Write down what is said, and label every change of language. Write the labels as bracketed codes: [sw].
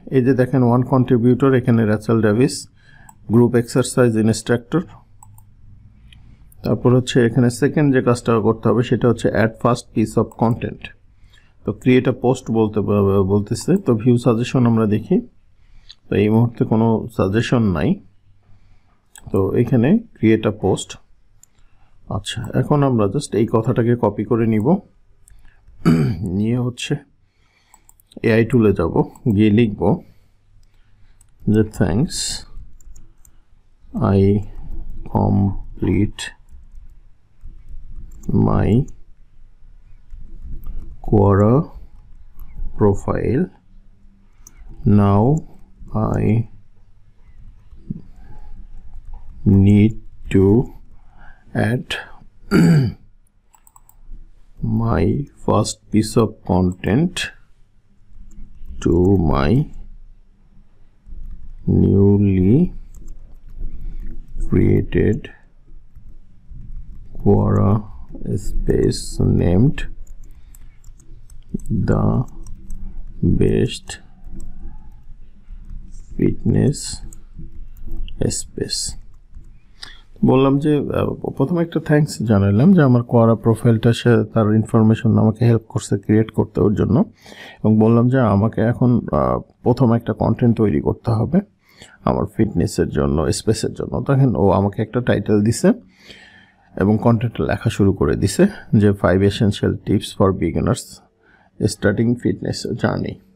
[bn] এই যে দেখেন ওয়ান কন্ট্রিবিউটর, এখানে Rachel Davies, group exercise instructor. তারপর হচ্ছে এখানে সেকেন্ড যে কাজটা করতে হবে সেটা হচ্ছে add first piece of content. তো [en] create a post [bn] বলতেছে। তো ভিউ সাজেশন আমরা দেখি, তো এই মুহূর্তে কোনো সাজেশন নাই। তো এখানে [en] Create a post. [bn] আচ্ছা, এখন আমরা জাস্ট এই কথাটাকে কপি করে নিব, নিয়ে হচ্ছে এআই টুলে যাব, গিয়ে লিখব যে [en] Thanks I complete my Quora profile, now I need to add my first piece of content to my newly created Quora space named the best fitness space। [bn] বললাম যে প্রথমে একটা থ্যাঙ্কস জানালাম যে আমার কোয়ারা প্রোফাইলটা সে তার ইনফরমেশন আমাকে হেল্প করছে ক্রিয়েট করতে ওর জন্য, এবং বললাম যে আমাকে এখন প্রথম একটা কন্টেন্ট তৈরি করতে হবে। আমার ফিটনেসের জন্য, স্পেসের জন্য। তখন ও আমাকে একটা টাইটেল দিছে এবং কন্টেন্টটা লেখা শুরু করে দিছে যে [en] 5 essential tips for beginners starting fitness journey.